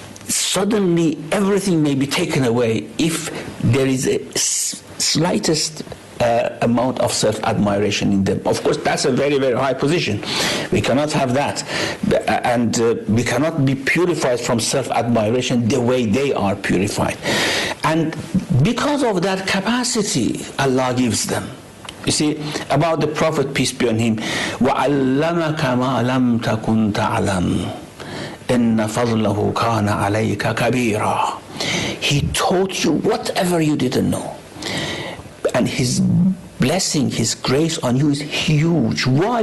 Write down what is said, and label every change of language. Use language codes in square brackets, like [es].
[en] suddenly everything may be taken away if there is a slightest amount of self-admiration in them. Of course, that's a very, very high position. We cannot have that. And we cannot be purified from self-admiration the way they are purified. And because of that capacity, Allah gives them. You see, about the Prophet, peace be on him, [ar] وَعَلَّمَكَ مَا لَمْ تَكُنْ تَعْلَمْ إِنَّ فَضْلَهُ كَانَ عَلَيْكَ كَبِيرًا. [en] He taught you whatever you didn't know. And his blessing, his grace on you is huge. Why?